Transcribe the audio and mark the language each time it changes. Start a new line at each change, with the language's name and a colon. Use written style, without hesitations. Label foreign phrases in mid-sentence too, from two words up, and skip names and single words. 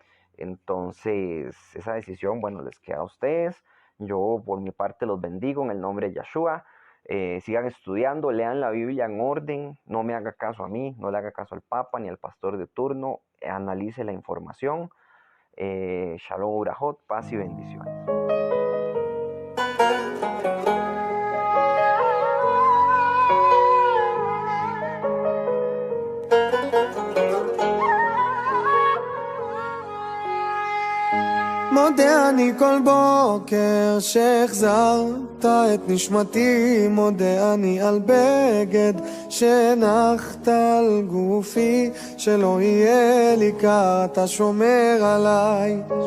Spanish: Entonces, esa decisión, bueno, les queda a ustedes. Yo, por mi parte, los bendigo en el nombre de Yahshua. Sigan estudiando, lean la Biblia en orden, no me haga caso a mí, no le haga caso al Papa ni al pastor de turno, analice la información.
Hebrew: שלום וברכות,
Spanish: paz y bendiciones.
Hebrew: מודה אני כל בוקר שהחזרת את נשמתי, מודה אני על בגד שנחת על גופי, שלא יהיה לי קר, אתה שומר עליי.